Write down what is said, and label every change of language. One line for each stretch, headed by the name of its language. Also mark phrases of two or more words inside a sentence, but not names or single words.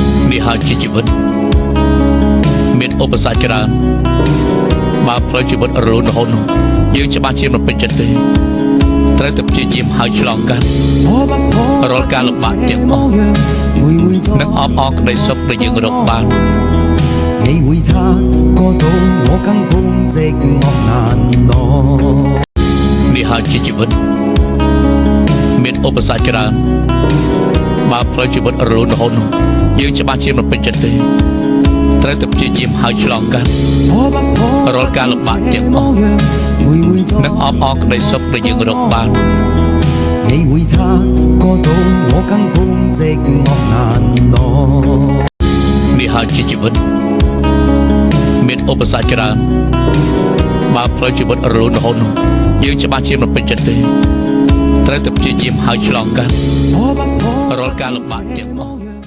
Khmer: នេះហើយជាជីវិតមានឧបសគ្គច្រើនបើផ្លូវជីវិតរលូនរហូតនោះយើងច្បាស់ជាមិនពេញចិត្តទេត្រូវតែព្យាយាមហើយឆ្លងកាត់រាល់ការលំបាកទាំងអស់និងអបអរក្តីសុខដែលយើងរកបាន
Chinese: 你會察覺到我根本寂寞難耐
Khmer: នេះហើយជាជីវិតមានឧបសគ្គច្រើនបើផ្លូវជីវិតរលូនរហូតនោះយើងច្បាស់ជាមិនពេញចិត្តទេត្រូវតែព្យាយាមហើយឆ្លងកាត់រាល់ការលំបាកទាំងអស់និងអបអរក្តីសុខដែលយើងរកបាន
Chinese: 你會察覺到我根本寂寞難耐
Khmer: នេះហើយជាជីវិតមានឧបសគ្គច្រើនបើផ្លូវជីវិតរលូនរហូតនោះយើងច្បាស់ជាមិនពេញចិត្តទេត្រូវតែព្យាយាមហើយឆ្លងកាត់រាល់ការលំបាកទាំងអស់